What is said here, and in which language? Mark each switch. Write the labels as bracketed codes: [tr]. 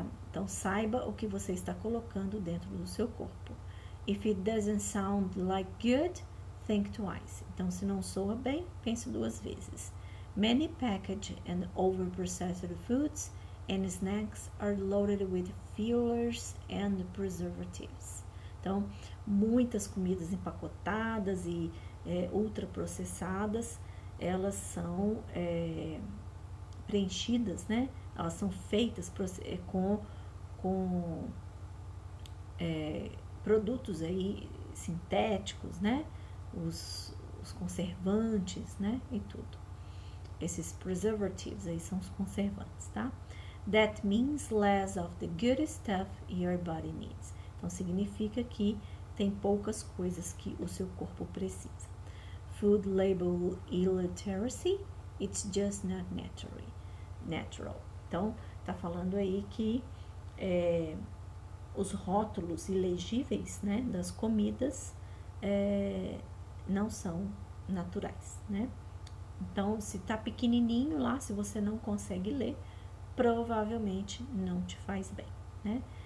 [pt] Então, saiba o que você está colocando dentro do seu corpo. [en] If it doesn't sound like good, think twice. [pt] Então, se não soa bem, pense duas vezes. [en] Many packaged and over-processed foods and snacks are loaded with fillers and preservatives. [pt] Então, muitas comidas empacotadas e ultraprocessadas, elas são preenchidas, né? Elas são feitas com produtos aí sintéticos, né? Os conservantes, né? E tudo. Esses preservatives aí são os conservantes, tá? [en] That means less of the good stuff your body needs. [pt] Então, significa que tem poucas coisas que o seu corpo precisa. [en] Food label illiteracy, it's just not natural. [pt] Então, tá falando aí que os rótulos ilegíveis, né, das comidas não são naturais, né? Então, se tá pequenininho lá, se você não consegue ler, provavelmente não te faz bem, né?